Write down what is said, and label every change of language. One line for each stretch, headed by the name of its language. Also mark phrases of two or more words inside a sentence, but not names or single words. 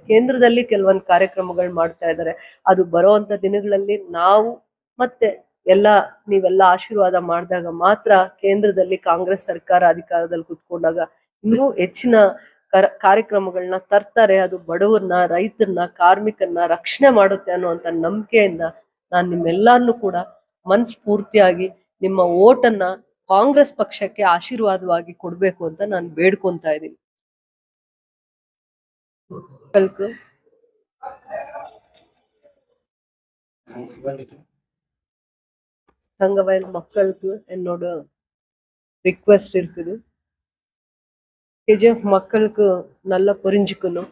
Kannada: ಕೇಂದ್ರದಲ್ಲಿ ಕೆಲವೊಂದು ಕಾರ್ಯಕ್ರಮಗಳು ಮಾಡ್ತಾ ಇದ್ದಾರೆ. ಅದು ಬರುವಂತ ದಿನಗಳಲ್ಲಿ ನಾವು ಮತ್ತೆ ನೀವೆಲ್ಲ ಆಶೀರ್ವಾದ ಮಾಡಿದಾಗ ಮಾತ್ರ ಕೇಂದ್ರದಲ್ಲಿ ಕಾಂಗ್ರೆಸ್ ಸರ್ಕಾರ ಅಧಿಕಾರದಲ್ಲಿ ಕುತ್ಕೊಂಡಾಗ ಇನ್ನೂ ಹೆಚ್ಚಿನ ಕಾರ್ಯಕ್ರಮಗಳನ್ನ ತರ್ತಾರೆ. ಅದು ಬಡವರನ್ನ, ರೈತರನ್ನ, ಕಾರ್ಮಿಕರನ್ನ ರಕ್ಷಣೆ ಮಾಡುತ್ತೆ ಅನ್ನುವಂತ ನಂಬಿಕೆಯಿಂದ ನಾನು ನಿಮ್ಮೆಲ್ಲರನ್ನು ಕೂಡ ಮನಸ್ಫೂರ್ತಿಯಾಗಿ ನಿಮ್ಮ ಓಟನ್ನ ಕಾಂಗ್ರೆಸ್ ಪಕ್ಷಕ್ಕೆ ಆಶೀರ್ವಾದವಾಗಿ ಕೊಡ್ಬೇಕು ಅಂತ ನಾನು ಬೇಡ್ಕೊಂತಾ ಇದ್ದೀನಿ.
Tamil: தங்கவயல் மக்களுக்கு என்னோட ரிக்வெஸ்ட் இருக்குது. KGF மக்களுக்கு நல்லா புரிஞ்சுக்கணும்.